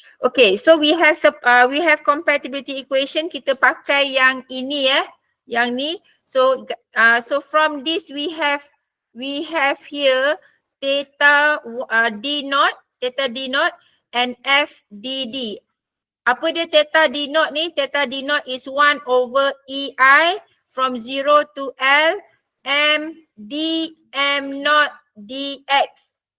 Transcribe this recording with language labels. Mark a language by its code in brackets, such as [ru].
[en] Okay, so we have compatibility equation. [ms] Kita pakai yang ini Yang ni. [en] So from this we have here theta D naught and FDD. [ms] Apa dia theta D naught ni? [en] Theta D naught is 1 over EI from 0 to L M D M naught dx.